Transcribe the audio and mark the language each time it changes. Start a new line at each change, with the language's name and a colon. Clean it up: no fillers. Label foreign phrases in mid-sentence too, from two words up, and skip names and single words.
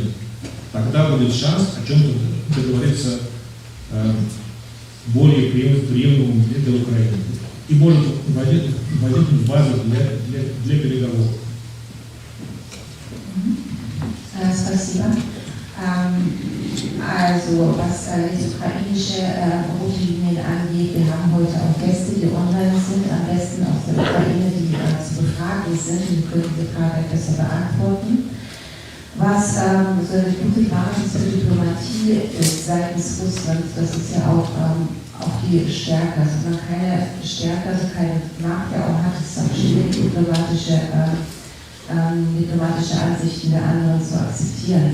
Russian: Тогда будет шанс о чем-то договориться более приемлемым для Украины. И может возникнуть базу для переговоров. Спасибо.
German: Also, was die ukrainische rote Linien angeht, wir haben heute auch Gäste, die online sind, am besten aus der Ukraine, die zu befragen sind, die können die Frage besser beantworten. Was so eine gute Basis für Diplomatie ist seitens Russland, das ist ja auch die Stärke, also man keine Stärke, also keine Macht ja auch hat, es ist auch schwierig, diplomatische Ansichten der anderen zu akzeptieren.